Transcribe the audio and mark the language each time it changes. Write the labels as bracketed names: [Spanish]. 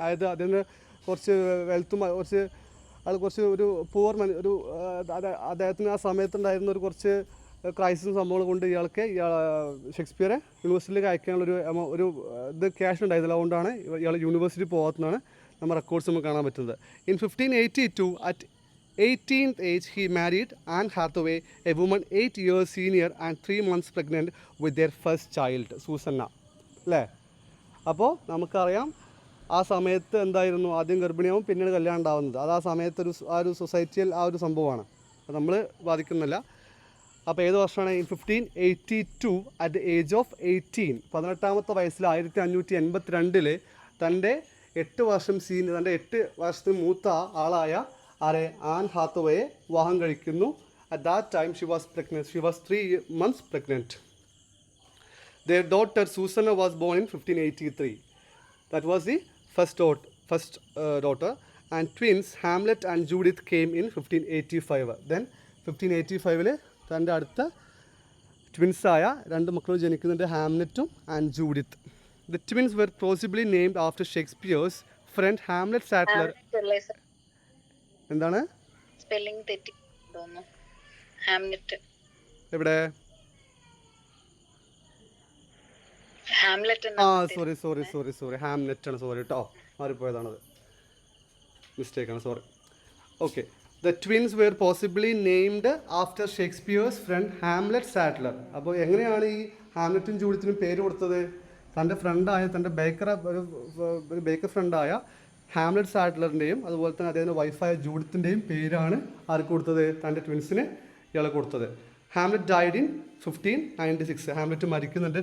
[Malayalam] അതായത് അതിന് കുറച്ച് വെൽത്തും കുറച്ച് ഒരു പൂവർ ഒരു അദ്ദേഹത്തിന് ആ സമയത്തുണ്ടായിരുന്ന ഒരു കുറച്ച് ക്രൈസിസും സംഭവങ്ങൾ കൊണ്ട് ഷേക്സ്പിയറെ യൂണിവേഴ്സിറ്റിയിലേക്ക് അയക്കാനുള്ള ഒരു ഇത് ക്യാഷ് ഉണ്ടായിരുന്നില്ല. അതുകൊണ്ടാണ് ഇയാൾ യൂണിവേഴ്സിറ്റി പോകാത്തതാണ് നമ്മൾ റെക്കോർഡ്സ് നമുക്ക് കാണാൻ പറ്റുന്നത്. [English] In 1582, at 18th age, he married Anne Hathaway, a woman 8 years senior and 3 months pregnant with their first child, Susanna. [Malayalam] അല്ലേ? അപ്പോൾ നമുക്കറിയാം ആ സമയത്ത് എന്തായിരുന്നു, ആദ്യം ഗർഭിണിയാവും പിന്നീട് കല്യാണം ഉണ്ടാവുന്നത്. അത് ആ സമയത്ത് ആ ഒരു സൊസൈറ്റിയിൽ ആ ഒരു സംഭവമാണ്. അത് നമ്മൾ ബാധിക്കുന്നില്ല. അപ്പോൾ ഏത് വർഷമാണ്? [English] In 1582, at the age of 18, [Malayalam] 18ാമത്തെ വയസ്സിൽ 1582 തൻ്റെ 8 വർഷത്തിന് മൂത്ത ആളായ ആരെ? ആൻ ഹാത്തവയെ വിവാഹം കഴിക്കുന്നു. [English] At that time she was pregnant. She was 3 months pregnant. Their daughter Susanna was born in 1583. That was the first daughter. And twins Hamlet and Judith came in 1585. [Malayalam] Then 1585 തൻ്റെ അടുത്ത ട്വിൻസായ 2 മക്കൾ ജനിക്കുന്നുണ്ട്, ഹാംലെറ്റും and Judith. [English] The twins were possibly named after Shakespeare's friend Hamlet Sattler. [Malayalam] എന്താണ് spelling തെറ്റി തോന്നുന്നു? Hamlet എവിടെ? Hamlet. Sorry Hamlet ആണ്. Sorry കേട്ടോ, മാറിപ്പോയതാണത്, മിസ്റ്റേക്കാണ്, sorry. Okay. [English] The twins were possibly named after Shakespeare's friend Hamlet Sattler. [Malayalam] അപ്പോൾ എങ്ങനെയാണ് ഈ ഹാംലെറ്റും ജൂഡിത്തിനും പേര് കൊടുത്തത്? തൻ്റെ ഫ്രണ്ടായ, തൻ്റെ ഒരു ബേക്കർ ഫ്രണ്ടായ ഹാംലെറ്റ് സാറ്റ്ലറിൻ്റെയും അതുപോലെ തന്നെ അദ്ദേഹത്തിൻ്റെ വൈഫായ ജൂഡിത്തിൻ്റെയും പേരാണ് ആർക്ക് കൊടുത്തത്? തൻ്റെ ട്വിൻസിന് ഇയാൾ കൊടുത്തത്. [English] Hamlet died in 1596. [Malayalam] ഹാംലെറ്റ് മരിക്കുന്നുണ്ട്.